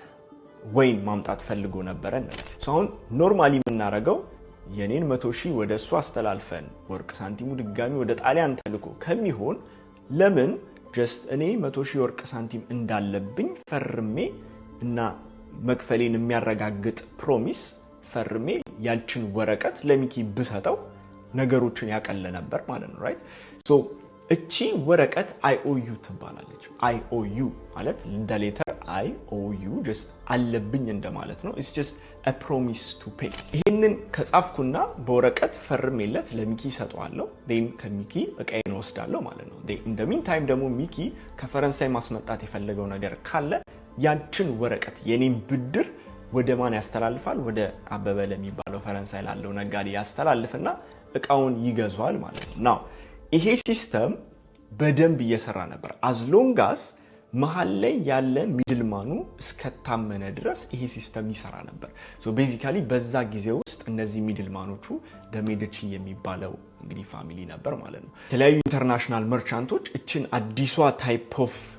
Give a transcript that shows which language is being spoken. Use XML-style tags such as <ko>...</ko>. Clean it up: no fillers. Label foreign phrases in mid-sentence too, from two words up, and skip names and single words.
<am>ወይን ማምጣት ፈልጎ ነበረ እንበል። አሁን ኖርማሊ የምናደርገው የኔን 100,000 ወደ እሱ አስተላልፈን ወርቅ ሳንቲሙ ድጋሚ ወደ ጣሊያን ተልኮ ከሚሆን ለምን ጀስት እኔ 100,000 ወርቅ ሳንቲም እንዳለብኝ ፈርሜ እና መክፈሌን የሚያረጋግጥ ፕሮሚስ ፈርሜ ያልችን ወረቀት ለሚኪ ብሰጠው ነገሮችን ያቀለ ነበር ማለት ነው።</am> <en>right so</en> <am>እቺ ወረቀት IOU ትባላለች። IOU ማለት</am> <en>the letter</en> <am>IOU just አለብኝ እንደማለት ነው።</am> <en>it's just a promise to pay።</en> <am>ይሄንን ከጻፍኩና በወረቀት ፈርሜለት ለሚኪ ሰጠዋለሁ። then ከሚኪ እቃዬን ወስዳለሁ ማለት ነው።</am> <en>in the meantime</en> <am>ደግሞ ሚኪ ከፈረንሳይ ማስመጣት የፈለገው ነገር ካለ ያንችን ወረቀት የኔን ብድር ወደ ማን ያስተላልፋል? ወደ አበበ ለሚባለው ፈረንሳይ ላለው ነጋዴ ያስተላልፍና እቃውን ይገዛዋል ማለት ነው። ናው ይሄ ሲስተም በደንብ እየሰራ ነበር</am> <en>as long as</en> <am>መሃል ላይ ያለ ሚድልማኑ እስከታመነ ድረስ ይሄ ሲስተም ይሰራ ነበር።</am> <en>so basically</en> <am>በዛ ጊዜ ውስጥ እነዚህ ሚድልማኖቹ ሜዲቺ የሚባለው እንግዲህ ፋሚሊ ነበር ማለት ነው። የተለያዩ ኢንተርናሽናል መርቻንቶች እችን አዲሷ</am> <en>type of</en>